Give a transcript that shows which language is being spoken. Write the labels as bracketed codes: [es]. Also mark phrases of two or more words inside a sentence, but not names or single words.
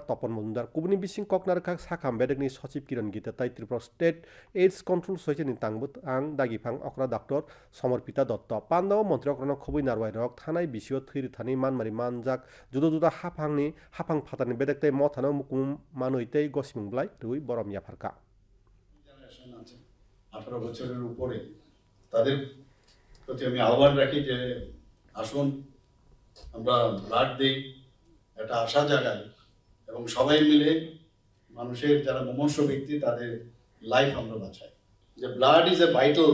[trp] Topon Mundar kubuni bising koknar kha sakham bedekni sochip kiran gita tai Tripura State AIDS Control Society tangbut ang dagi phang okra Dr. Somarpita Dotto pando montriokrano khobui narwai rok thanai bisio thiri thani manmari manjak judo juda haphangni haphang phatani bedektai mo thano mukum manuitei gosimungblai rui borom yafarka [bn] 18 বছরের উপরে তাদের প্রতি আমি আহ্বান রাখি যে আসুন আমরা ব্লাড দেই এটা আশা জাগাই এবং সবাই মিলে মানুষের যারা মুমূর্ষ ব্যক্তি তাদের লাইফ আমরা বাঁচাই যে [en] blood is a vital